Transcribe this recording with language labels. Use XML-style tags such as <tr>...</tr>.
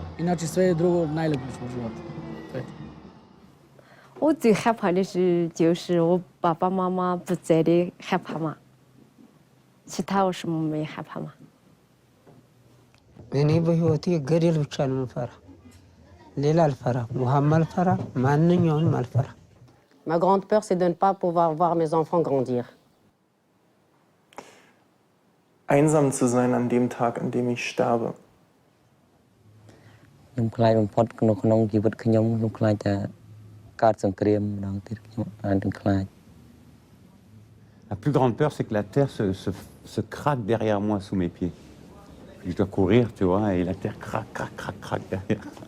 <sr>Inače sve je drugo najlepše u životu.</sr> <zh>我最害怕的是，就是我爸爸妈妈不在的害怕嘛。其他我什么没害怕嘛。</zh> <am>እኔ በህይወቴ ገደል ብቻ ነው የምፈራ። ሌላ አልፈራም። ውሃም አልፈራ፣ ማንኛውንም አልፈራ።</am> <fr>Ma grande peur, c'est de ne pas pouvoir voir mes enfants grandir.</fr> <de>Einsam zu sein an dem Tag, an dem ich sterbe.</de> <km>ខ្ញុំខ្លាចបំផុតក្នុងជីវិតខ្ញុំខ្ញុំខ្លាចតែកើតសង្គ្រាមម្ដងទៀតខ្ញុំអានទាំងខ្លាច</km> <fr>La plus grande peur, c'est que la terre se craque derrière moi, sous mes pieds. Je dois courir, tu vois, et la terre craque, craque, craque, craque derrière.</fr>